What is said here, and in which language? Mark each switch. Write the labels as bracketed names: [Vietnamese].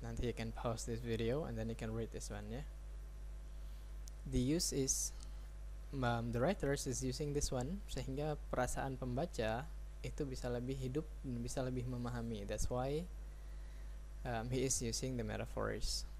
[Indonesian] Nanti [English] you can pause this video and then you can read this one, [Indonesian] ya. [English] The use is the writers is using this one [Indonesian] sehingga perasaan pembaca itu bisa lebih hidup dan bisa lebih memahami. [English] That's why he is using the metaphors.